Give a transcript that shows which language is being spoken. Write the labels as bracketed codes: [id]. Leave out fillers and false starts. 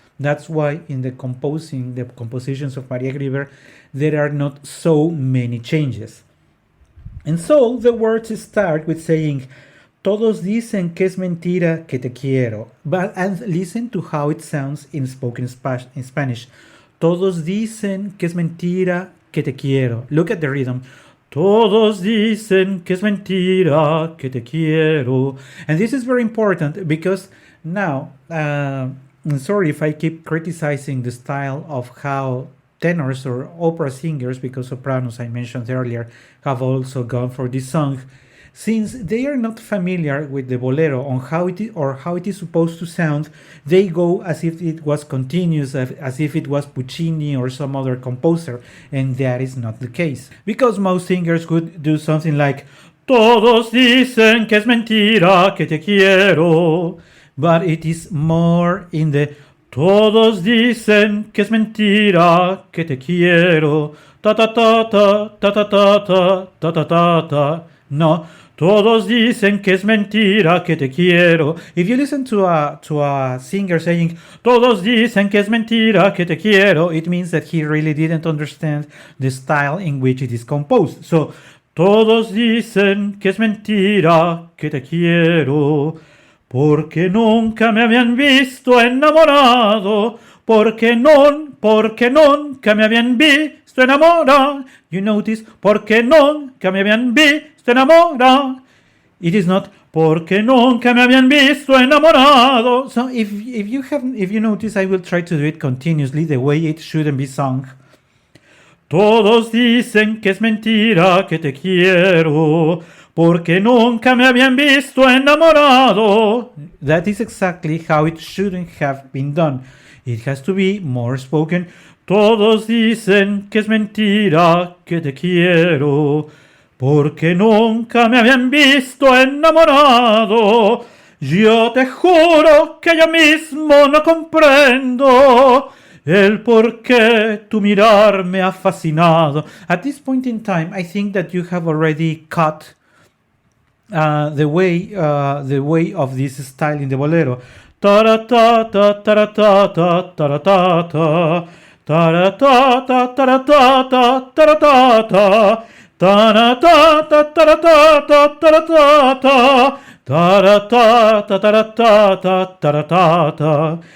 [en] That's why in the compositions of Maria Grever, there are not so many changes. And so the words start with saying, [es] todos dicen que es mentira que te quiero. [en] And listen to how it sounds in spoken in Spanish. [es] Todos dicen que es mentira que te quiero. [en] Look at the rhythm. [es] Todos dicen que es mentira que te quiero. [en] And this is very important because now, sorry if I keep criticizing the style of how tenors or opera singers, because sopranos I mentioned earlier have also gone for this song. Since they are not familiar with the bolero on how it is supposed to sound, they go as if it was continuous, as if it was Puccini or some other composer, and that is not the case. Because most singers would do something like, [es] todos dicen que es mentira que te quiero, [en] but it is more in the [es] todos dicen que es mentira que te quiero, ta ta ta ta ta ta ta ta ta ta ta ta. No, todos dicen que es mentira que te quiero. [en] If you listen to a singer saying, [es] todos dicen que es mentira que te quiero, [en] it means that he really didn't understand the style in which it is composed. [es] So, todos dicen que es mentira que te quiero, porque nunca me habían visto enamorado, porque nunca me habían visto enamorado. [en] You notice, [es] porque nunca me habían visto enamorado. [en] It is not [es] porque nunca me habían visto enamorado. [en] So if you notice, I will try to do it continuously the way it shouldn't be sung. [es] Todos dicen que es mentira que te quiero, porque nunca me habían visto enamorado. [en] That is exactly how it shouldn't have been done. It has to be more spoken. [es] Todos dicen que es mentira que te quiero, porque nunca me habían visto enamorado. Yo te juro que yo mismo no comprendo el por qué tu mirar me ha fascinado. [en] At this point in time, I think that you have already caught the way of this style in the bolero. Ta-ra-ta-ta, ta-ra-ta-ta, ta-ra-ta-ta, ta-ra-ta-ta, ta-ra-ta-ta, ta-ra-ta-ta, ta-ra-ta-ta, ta-ra-ta-ta, ta-ra-ta-ta, ta-ra-ta-ta, ta-ra-ta-ta, ta-ra-ta-ta.